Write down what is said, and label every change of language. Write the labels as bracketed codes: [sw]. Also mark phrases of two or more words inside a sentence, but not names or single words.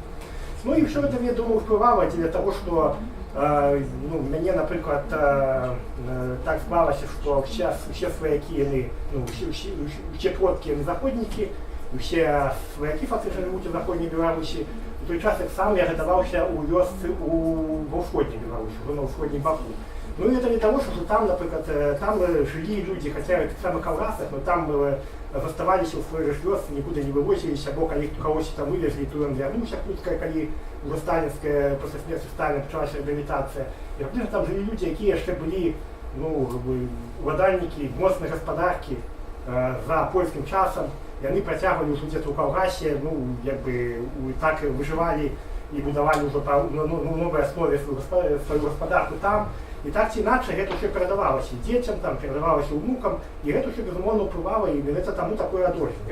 [be] Ну і ўсё гэта, я думаю, ўплывала дзеля таго, што ну, мяне, напрыклад, так склалася, што усе сваякі, яны, ну, усе продкі, яны заходнікі, усе сваякі [uk] фактично живуть у Заходній Білорусі. [be] У той час так само я гадаваўся у вёсцы ва ўсходняй Беларусі, на ўсходнім баку. Ну і [ru] это не того, что там, [be] напрыклад, [ru] там жили люди, хотя в самых колгасах, [be] но там заставаліся ў сваёй вёсцы, нікуды не вывозіліся, або калі кагосьці там вывезлі, то ён вярнуўся хутка, калі уже сталінская, пасля смерти Сталіна пачалася реабілітацыя. І фактично [ru] там жили люди, [be] які яшчэ былі, ну, уладальнікі моцнай гаспадаркі за польскім часам. Яны працягвалі ўжо дзе-то ў калгасе, ну, як бы, так выжывалі і будавалі ўжо на новай аснове сваю гаспадарку там. І так ці іначай гэта ўсё перадавалася дзецям, там, перадавалася ўнукам, і гэта ўсё, безумоўна, ўплывала, і гэта таму такое адрозненне.